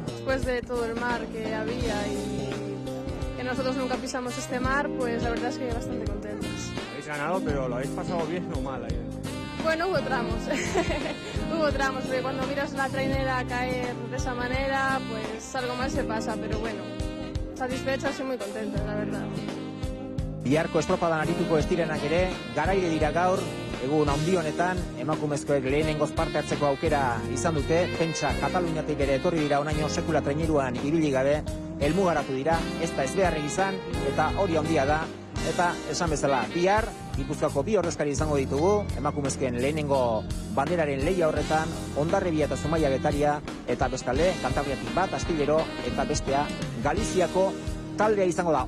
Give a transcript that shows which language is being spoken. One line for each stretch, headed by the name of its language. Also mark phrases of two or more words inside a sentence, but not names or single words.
Spanish: Después de todo el mar que había y que nosotros nunca pisamos este mar, pues la verdad es que bastante contentos. Habéis ganado, pero lo habéis pasado bien o mal ahí dentro. Bueno, hubo tramos, porque cuando miras la trainera caer de esa manera, pues algo mal se pasa, pero bueno, satisfecha, soy muy contenta, la verdad.
Basque: Biharko estropadan arituko ez direnak ere, garaile dira gaur, egun handi honetan, emakumezkoek lehenengoz parte hartzeko aukera izan dute, pentsa Kataluniatik ere etorri dira onaino sekula traineruan ibili gabe, helmugaratu dira, ez da ezbeharrik izan, eta hori handia da, eta esan bezala, bihar, Gipuzkoako bi ordezkari izango ditugu, emakumezken lehenengo banderaren lehia horretan, Hondarribia eta Zumaia Getaria, eta bestalde, Kantabriatik bat, Astillero, eta bestea, Galiziako taldea izango da.